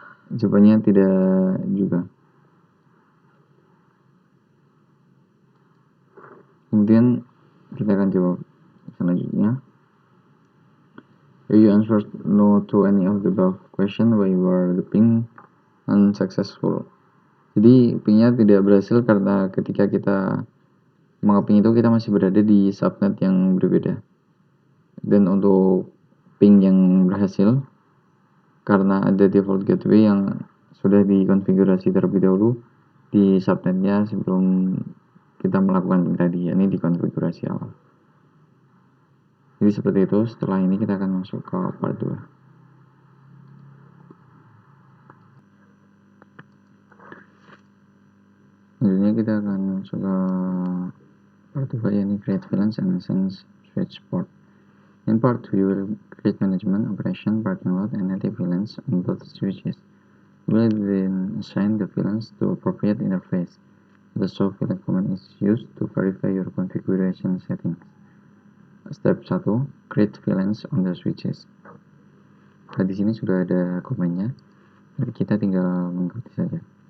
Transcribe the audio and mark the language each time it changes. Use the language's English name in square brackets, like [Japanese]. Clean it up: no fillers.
[Indonesian] Jawabannya tidak juga. Kemudian kita akan jawab selanjutnya. [English] You answered no to any of the above question why were the ping unsuccessful. [Indonesian] Jadi pingnya tidak berhasil karena ketika kita mengeping itu kita masih berada di subnet yang berbeda. Dan untuk ping yang berhasil, karena ada default gateway yang sudah dikonfigurasi terlebih dahulu di subnetnya sebelum kita melakukan ping tadi, ini di konfigurasi awal. Jadi seperti itu. Setelah ini kita akan masuk ke part 2. Selanjutnya kita akan masuk ke part 2, yakni [English] create VLANs and sense switch port. In part 2, you will create management, operation, parking lot, and native VLANs on both switches. You will then assign the VLANs to appropriate interface. The show VLAN command is used to verify your configuration settings. Step 1, create VLANs on the switches. [Indonesian] Nah, di sini sudah ada komennya, jadi kita tinggal mengikuti saja.